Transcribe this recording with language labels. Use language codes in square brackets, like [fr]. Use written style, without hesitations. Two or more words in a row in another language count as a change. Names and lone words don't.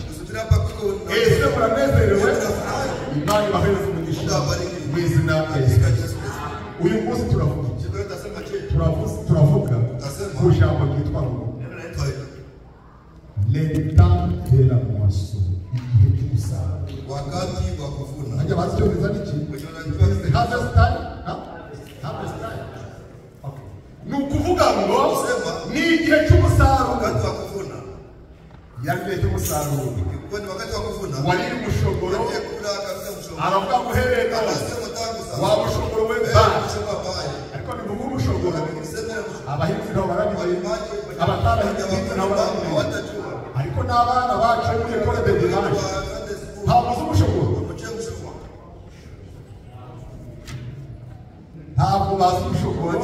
[rw] Ese muranezerewe? Imana ibahereze umugisha mu izina rya Yesu. Uyu munsi turavuga ku ijambo ryitwa ngo [fr] l'état de la moisson, [rw] igihe cy'umusaruro. [sw] Wakati wa kuvuna. [rw] Hajya bazi cyo biza niki? [en] Harvest time? Harvest time. Okay. [rw] Nukuvuga ngo ni igihe cy'umusaruro. [sw] Wakati wa kuvuna. [rw] Yari igihe cy'umusaruro. [sw] Wakati wa kuvuna. [rw] Wari umushogoro. Aravuga guhereka. Wa mushogoro we ba. Ariko ni mu mushogoro. Abahinzi nabo barabibaye. Abatarahinze nabo barabibaye. Ariko n'abana bacu muri [fr] ekole de dimanche [rw] ntabwo uzi umushogoro, ntabwo bazi umushogoro.